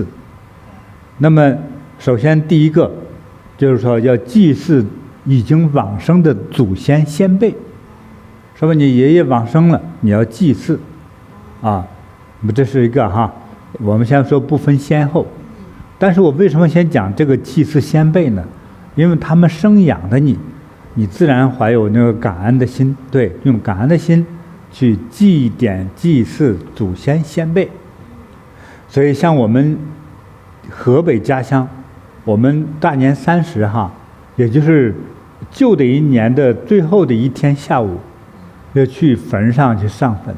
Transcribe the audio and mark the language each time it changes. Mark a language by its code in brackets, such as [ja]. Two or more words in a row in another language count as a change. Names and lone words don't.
[zh] 那麼首先第一個就是說要祭祀已經往生的祖先先輩，说你爺爺往生了，你要祭祀啊，這是一個哈。我們先說不分先後，但是我為什麼先講這個祭祀先輩呢？因為他們生養的你，你自然懷有那個感恩的心，對，用感恩的心去祭奠祭祀祖先先輩。所以像我們河北家鄉，我們大年30哈，也就是舊的一年的最後的一天下午，要去墳上去上墳。